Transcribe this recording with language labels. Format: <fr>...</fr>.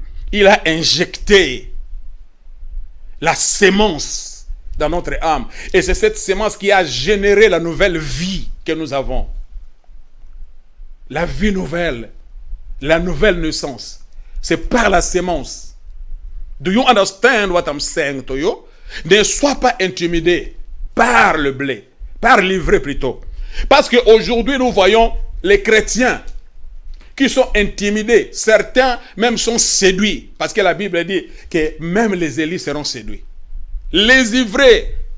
<fr>Il a injecté la sémence dans notre âme. Et c'est cette sémence qui a généré la nouvelle vie que nous avons. La vie nouvelle, la nouvelle naissance. C'est par la sémence.</fr> <en>Do you understand what I'm saying to you?</en> <fr>Ne sois pas intimidé par le blé, par l'ivraie plutôt. Parce qu'aujourd'hui, nous voyons les chrétiens qui sont intimidés. Certains même sont séduits. Parce que la Bible dit que même les élus seront séduits. Les ivraies.</fr>